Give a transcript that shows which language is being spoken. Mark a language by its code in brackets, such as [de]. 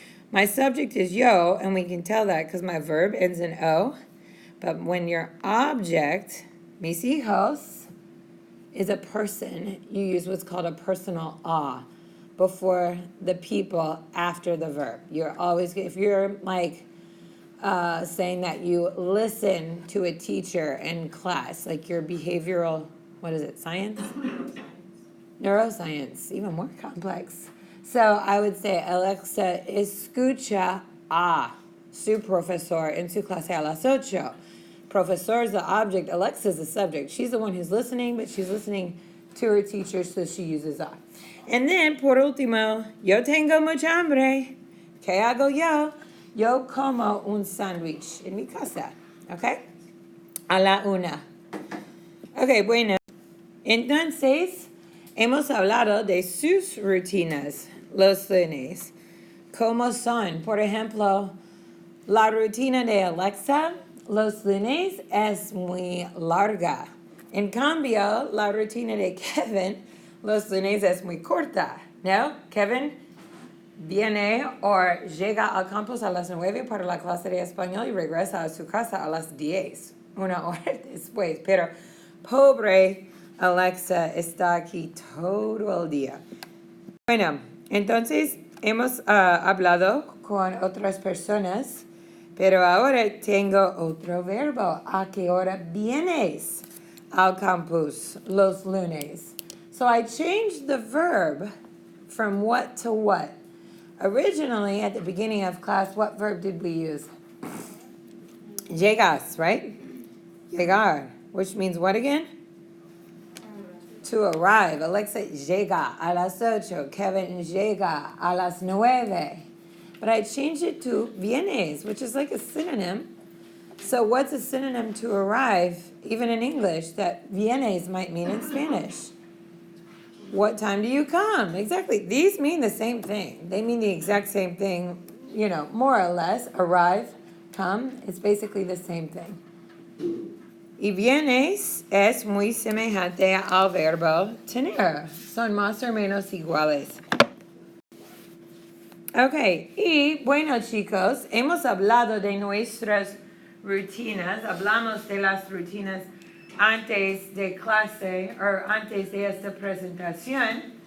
[en] My subject is yo, and we can tell that because my verb ends in o, but when your object, [es] mis hijos, [en] is a person, you use what's called a personal a before the people after the verb. You're always, if you're like, saying that you listen to a teacher in class, like your behavioral, what is it, science? Neuroscience, even more complex. So I would say, [es] Alexa, escucha a su profesor en su clase a las 8. [en] Profesor is the object, Alexa is the subject. She's the one who's listening, but she's listening to her teacher, so she uses a. And then, [es] por último, yo tengo mucha hambre. ¿Qué hago yo? Yo como un sándwich en mi casa, ¿ok? A la 1. Ok, bueno. Entonces, hemos hablado de sus rutinas los lunes. ¿Cómo son? Por ejemplo, la rutina de Alexa los lunes es muy larga. En cambio, la rutina de Kevin los lunes es muy corta, ¿no? Kevin viene o llega al campus a las 9 para la clase de español y regresa a su casa a las 10, una hora después. Pero pobre Alexa está aquí todo el día. Bueno, entonces hemos hablado con otras personas, pero ahora tengo otro verbo. ¿A qué hora vienes al campus los lunes? [en] So I changed the verb from what to what. Originally, at the beginning of class, what verb did we use? Llegas, right? Llegar, which means what again? To arrive. [es] Alexa llega a las 8. Kevin llega a las 9. [en] But I changed it to vienes, which is like a synonym. So what's a synonym to arrive, even in English, that vienes might mean in Spanish? What time do you come? Exactly. These mean the same thing. They mean the exact same thing, you know, more or less. Arrive, come. It's basically the same thing. [es] Y vienes es muy semejante al verbo tener. Son más o menos iguales. Ok, y bueno chicos, hemos hablado de nuestras rutinas. Hablamos de las rutinas antes de clase o antes de esta presentación.